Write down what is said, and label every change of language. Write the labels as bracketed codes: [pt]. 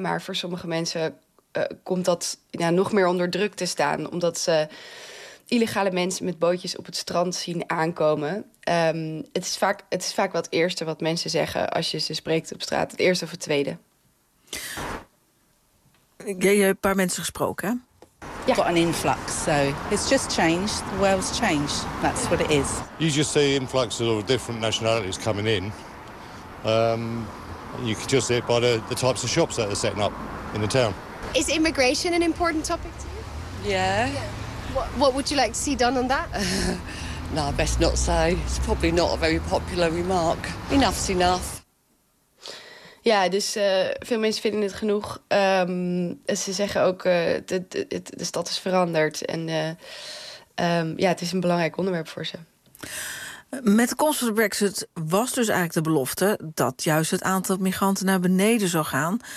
[nl] Maar voor sommige mensen komt dat nog meer onder druk te staan. Omdat ze illegale mensen met bootjes op het strand zien aankomen. Het is vaak wel het eerste wat mensen zeggen als je ze spreekt op straat. Het eerste of het tweede. Je hebt een paar mensen gesproken, hè? Ja. [en] Got an influx, so it's just changed. The world's changed. That's what it is. You just see influxes of different nationalities coming in. You could just see it by the types of shops that they're setting up in the town. Is immigration an important topic to you? Yeah. Yeah. What would you like to see done on that? Nou, best not say. It's probably not a very popular remark. Enough's enough. [nl] Ja, dus veel mensen vinden het genoeg. Ze zeggen ook de stad is veranderd. En het is een belangrijk onderwerp voor ze. Met de komst van de Brexit was dus eigenlijk de belofte dat juist het aantal migranten naar beneden zou gaan.